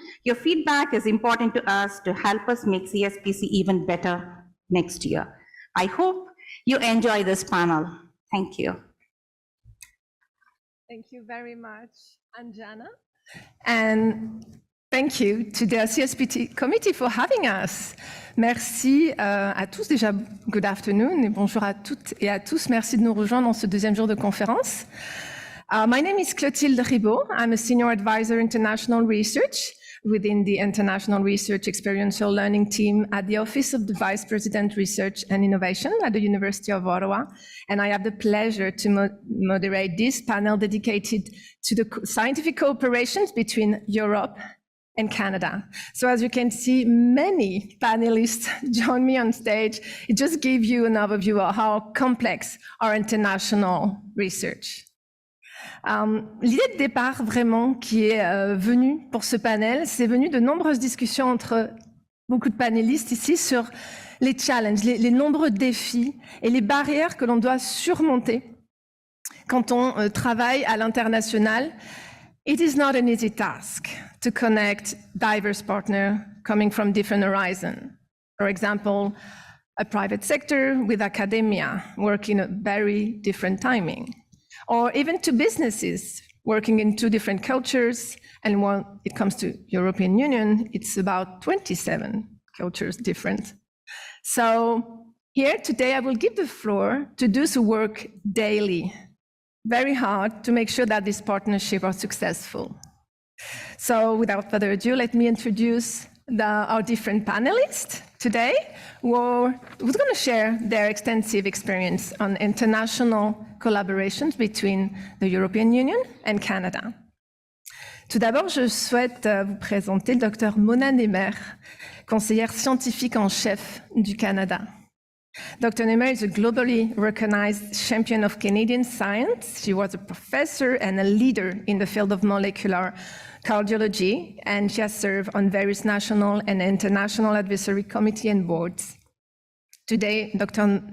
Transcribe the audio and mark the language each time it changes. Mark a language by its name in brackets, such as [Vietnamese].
[English] Your feedback is important to us to help us make CSPC even better next year. I hope you enjoy this panel. Thank you. Thank you very much, Anjana. And thank you to the CSPT committee for having us. [French] Merci à tous. Déjà, [English] good afternoon [French] et bonjour à toutes et à tous. Merci de nous rejoindre dans ce deuxième jour de conférence. [English] My name is Clotilde Ribaud. I'm a senior advisor international research within the International Research Experiential Learning Team at the Office of the Vice President Research and Innovation at the University of Ottawa. And I have the pleasure to moderate this panel dedicated to the scientific cooperations between Europe and Canada. So as you can see, many panelists join me on stage. It just gives you an overview of how complex our international research. [French] L'idée de départ vraiment qui est venue pour ce panel, c'est venu de nombreuses discussions entre beaucoup de panélistes ici sur les challenges, les nombreux défis et les barrières que l'on doit surmonter quand on travaille à l'international. [English] It is not an easy task to connect diverse partners coming from different horizons. For example, a private sector with academia working at very different timing. Or even to businesses working in two different cultures. And when it comes to European Union, it's about 27 cultures different. So here today, I will give the floor to those who work daily, very hard to make sure that this partnership are successful. So without further ado, let me introduce our different panelists today who's going to share their extensive experience on international collaborations between the European Union and Canada. [French] Tout d'abord, je souhaite vous présenter le Dr Mona Nemer, conseillère scientifique en chef du Canada. [English] Dr. Nemer is a globally recognized champion of Canadian science. She was a professor and a leader in the field of molecular cardiology, and she has served on various national and international advisory committees and boards. Today, Dr.